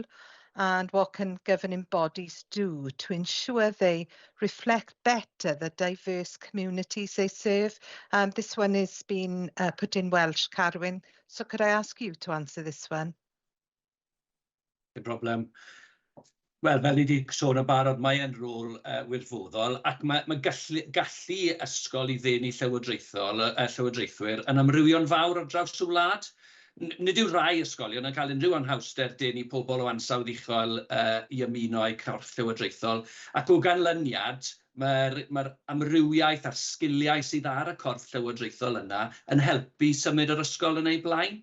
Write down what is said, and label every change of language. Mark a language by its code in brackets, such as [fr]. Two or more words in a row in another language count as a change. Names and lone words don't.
[en] And what can governing bodies do to ensure they reflect better the diverse communities they serve? This one is being put in Welsh, Carwyn. So could I ask you to answer this one? No problem. [cy] Wel, fel ni wedi sôn yn barod, mae e'n rôl wirfoddol, ac mae gallu ysgol i ddenu llywodraethwyr yn amrywio'n fawr ar draws y wlad. Nid yw rai ysgolion yn cael unrhyw anhawster denu pobl o ansawdd uchel i ymuno a'u corff llywodraethol, ac o ganlyniad, mae'r amrywiaeth a'r sgiliau sydd ar y corff llywodraethol yna yn helpu symud yr ysgol yn ei blaen.